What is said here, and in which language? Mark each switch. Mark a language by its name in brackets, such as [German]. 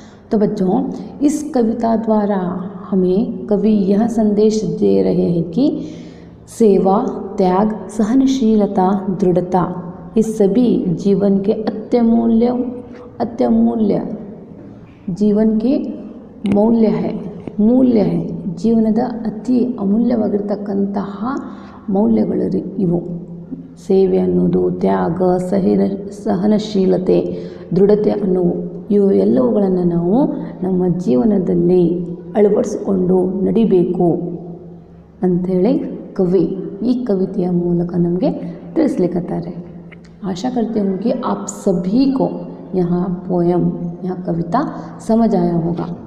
[Hindi] तो बच्चों, इस कविता द्वारा हमें कवि यह संदेश दे रहे हैं कि सेवा, त्याग, सहनशीलता, दृढ़ता ये सभी जीवन के अत्यमूल्य जीवन के मूल्य है [Kannada] ಜೀವನದ ಅತಿ ಅಮೂಲ್ಯವಾಗಿರ್ತಕ್ಕಂತಹ ಮೌಲ್ಯಗಳು ಇವು। ಸೇವೆ ಅನ್ನೋದು, ತ್ಯಾಗ, ಸಹನಶೀಲತೆ, ದೃಢತೆ ಅನ್ನುವು ಇವು ಎಲ್ಲವುಗಳನ್ನು ನಾವು ನಮ್ಮ ಜೀವನದಲ್ಲಿ ಅಳವಡಿಸಿಕೊಂಡು ನಡಿಬೇಕು ಅಂಥೇಳಿ ಕವಿ ಈ ಕವಿತೆಯ ಮೂಲಕ ನಮಗೆ ತಿಳಿಸ್ಲಿಕ್ಕತ್ತಾರೆ। [Hindi] आशा करती हूँ कि आप सभी को यह कविता समझ आया होगा।